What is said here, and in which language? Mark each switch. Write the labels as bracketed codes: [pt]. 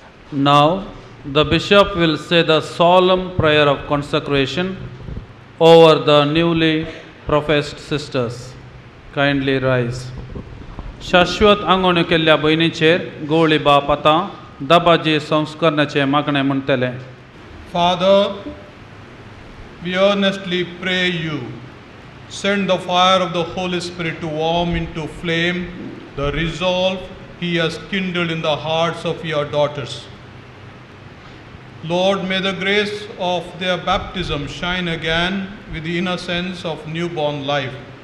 [en] Now, the bishop will say the solemn prayer of consecration over the newly professed sisters. Kindly rise. [gom] शाश्वत आंगोण्यो केल्ल्या भयणीचेर गवळी बाप आतां दाबाजी संस्करणाचें मागणें म्हणटले. [en] Father, we earnestly pray you, send the fire of the Holy Spirit to warm into flame the resolve He has kindled in the hearts of your daughters. Lord, may the grace of their baptism shine again with the innocence of newborn life.